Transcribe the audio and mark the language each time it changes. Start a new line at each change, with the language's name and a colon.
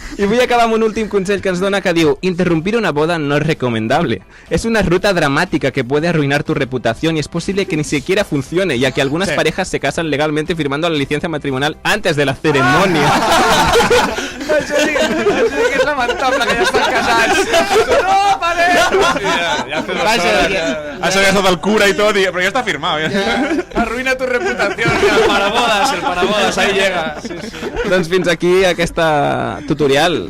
Catalan: I vull acabar amb un últim consell que ens dona que diu:
Spanish: interrumpir una boda no es recomendable. Es una ruta dramática que puede arruinar tu reputación y es posible que ni siquiera funcione, ya que algunas parejas se casan legalmente firmando la licencia matrimonial antes de la ceremonia.
Catalan: Això sí que és lamentable, que ja estan casats. No, pare! Això ja és tot el cura i tot, però ja està firmat. Arruina tu reputació. El parabodes,
Spanish: ahí llega.
Catalan: Sí. Doncs fins aquí aquesta tutorial.